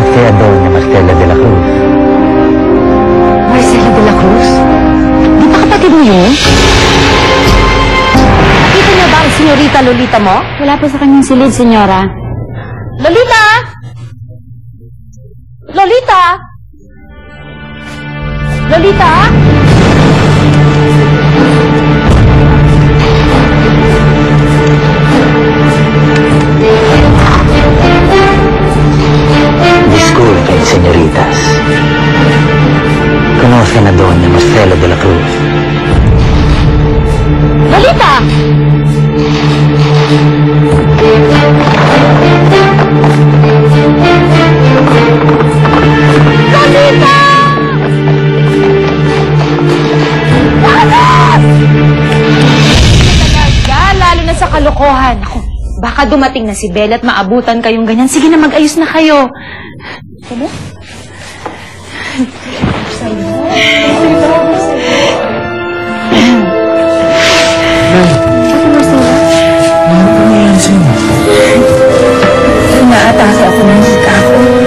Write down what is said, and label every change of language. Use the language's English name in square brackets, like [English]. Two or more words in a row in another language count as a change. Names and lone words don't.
[Filipino] kaya Doña Marcela de la Cruz. Marcela de la Cruz? Di ba kapatid mo yun? Nakita niyo ba ang senyorita Lolita mo? Wala po sa kanyang silid, senyora. Lolita! Lolita! Lolita! [Spanish] Disculpen, señoritas. ¿Conocen a Doña Marcela de la Cruz? [Filipino] Lolita! Lolita! Talaga, lalo na sa kalokohan. Ako, baka dumating na si Bella at maabutan kayong ganyan. Sige na, mag-ayos na kayo. Ano? Naatake ako ng hika ko.